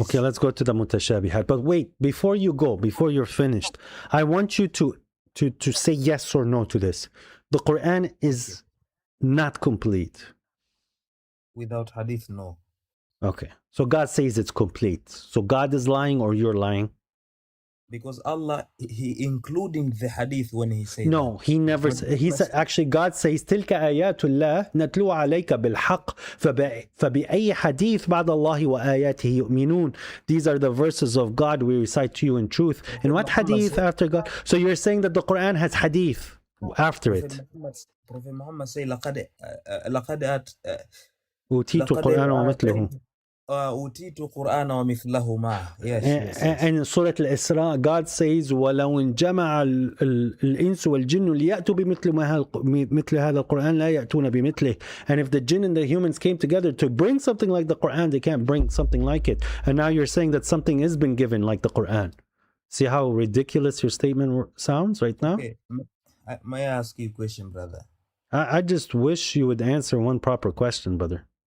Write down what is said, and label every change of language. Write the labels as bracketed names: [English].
[English] Okay, let's go to the mutashabihat. But wait, before you're finished, I want you to say yes or no to this. The Quran is not complete. Without hadith, no. Okay, so God says it's complete. So God is lying or you're lying? Because Allah, He including the hadith when He said. No, He never said. He said, actually, God says, [Arabic] تلك آيات الله نتلو عليك بالحق فبأي حديث بعد الله وآياته يؤمنون. [English] These are the verses of God we recite to you in truth. And what hadith after God? So you're saying that the Quran has hadith after it. Prophet Muhammad say, [Arabic] لقد أوتيت القرآن ومثله. أوتيت قرآن ومثله معه. Yes. [English] And in Surah Al-Isra, God says, [Arabic] وَلَوْ انجمع الإنس والجن ليأتوا مثل هذا القرآن لا يأتون بمثله. [English] And if the jinn and the humans came together to bring something like the Quran, they can't bring something like it. And now you're saying that something has been given like the Quran. See how ridiculous your statement sounds right now? Okay. May I ask you a question, brother? I just wish you would answer one proper question, brother.